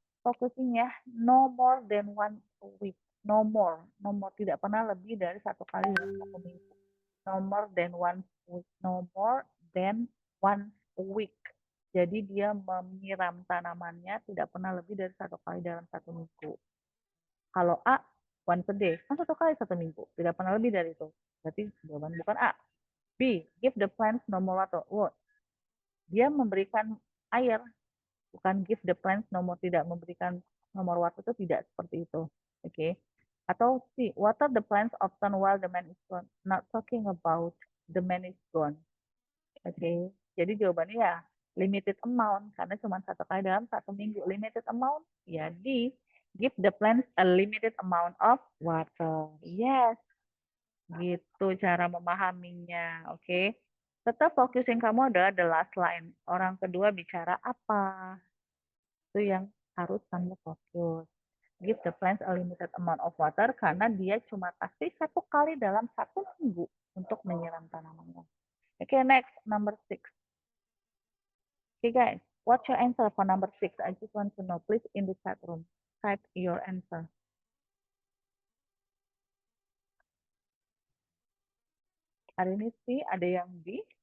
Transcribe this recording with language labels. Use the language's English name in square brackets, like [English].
[English] Focusingnya no more than 1 week. No more, [Indonesian] tidak pernah lebih dari 1 kali dalam 1 minggu. [English] No more than 1 week. No more than 1 week. [Indonesian] Jadi dia menyiram tanamannya tidak pernah lebih dari 1 kali dalam 1 minggu. Kalau A, [English] once a day, [Indonesian] kan 1 kali 1 minggu, tidak pernah lebih dari itu. Berarti jawaban bukan A. B, [English] give the plants no more water. [Indonesian] Oh, dia memberikan air, bukan [English] give the plants no more, [Indonesian] tidak memberikan nomor water itu tidak seperti itu. Oke. [English] Atau C, water the plants often while the man is gone. Not talking about the man is gone. [Indonesian] Oke. Jadi jawabannya ya limited amount karena cuma 1 kali dalam 1 minggu. [English] Limited amount ya D, give the plants a limited amount of water. [Indonesian] Yes. Gitu cara memahaminya, oke. Tetap focusing kamu adalah [English] the last line. [Indonesian] Orang kedua bicara apa? Itu yang harus kamu fokus. [English] Give the plants a limited amount of water [Indonesian] karena dia cuma kasih 1 kali dalam 1 minggu untuk menyiram tanamannya. [English] Oke, next, number 6. Okay, guys, what's your answer for number 6? I just want to know. Please in the chat room, type your answer. [Indonesian] Hari ini C, ada yang B.